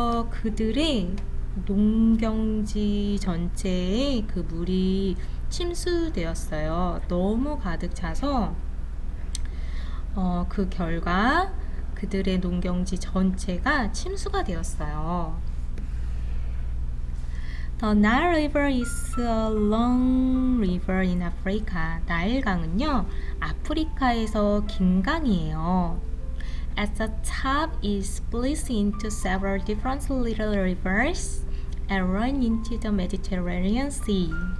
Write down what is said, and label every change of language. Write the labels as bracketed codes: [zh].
[ko] 그들의 농경지 전체에 그 물이 침수되었어요. 너무 가득 차서 그 결과 그들의 농경지 전체가 침수가 되었어요. [en] The Nile River is a long river in Africa. [ko] 나일강은요, 아프리카에서 긴 강이에요. [en] At the top, it splits into several different little rivers and runs into the Mediterranean Sea.